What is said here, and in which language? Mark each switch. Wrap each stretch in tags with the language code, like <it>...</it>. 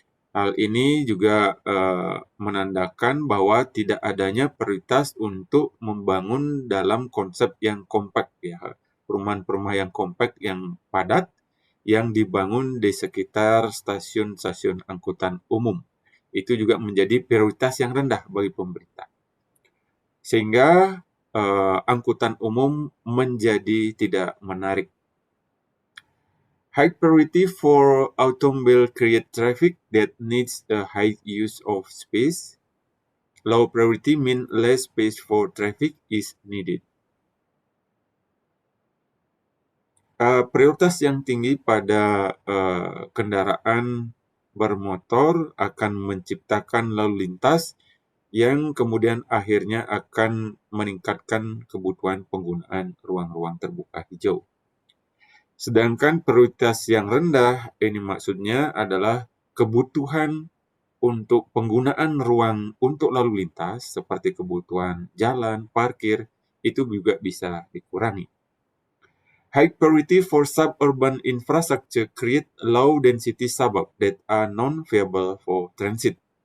<id>Hal ini juga menandakan bahwa tidak adanya prioritas untuk membangun dalam konsep yang kompak, ya, perumahan-perumahan yang kompak, yang padat, yang dibangun di sekitar stasiun-stasiun angkutan umum. Itu juga menjadi prioritas yang rendah bagi pemerintah. Sehingga angkutan umum menjadi tidak menarik.</id> <en>High priority for automobile create traffic that needs a high use of space. Low priority mean less space for traffic is needed.</en> <id>Prioritas yang tinggi pada kendaraan bermotor akan menciptakan lalu lintas yang kemudian akhirnya akan meningkatkan kebutuhan penggunaan ruang-ruang terbuka hijau. Sedangkan prioritas yang rendah, ini maksudnya adalah kebutuhan untuk penggunaan ruang untuk lalu lintas, seperti kebutuhan jalan, parkir, itu juga bisa dikurangi.</id> <en>High priority for suburban infrastructure create low density suburbs that are non-viable for transit.</en>